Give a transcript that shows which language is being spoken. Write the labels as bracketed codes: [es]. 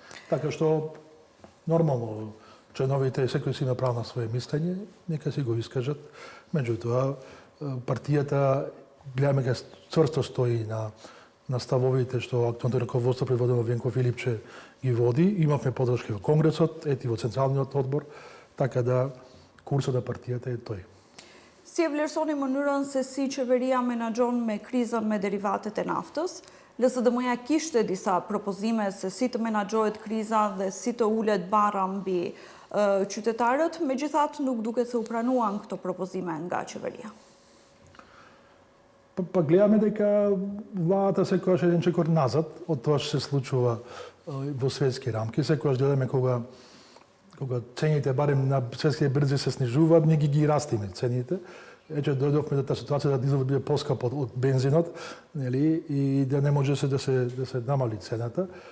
[mk] Така што нормално членовите секој си има право на свое мислење, нека си го искажат. Меѓутоа партијата гледаме дека цврсто стои на ставовите што актуелното раководство предводено Венко Филипче ги води. Имавме подршка во Конгресот, ети во Централниот одбор така да курсот на партијата е тој. [sq] Si e vlerësoni mënyrën se si qeveria menaxhon me krizën me derivatet e naftës? LSDM-ja kishte disa propozime se si të menaxhohet kriza dhe si të ulet barra mbi qytetarët, megjithatë nuk duket se u pranuan këto propozime nga qeveria. [mk] Па гледаме дека владата секогаш еден чекор назад од тоа што се случува во светски рамки. Секогаш гледаме кога цените барем на светските бирзи се снижуваат, ние ги растиме цените. Ече дојдовме до таа ситуација да дизелот биде поскап од бензинот, нели, и да не може да се намали цената.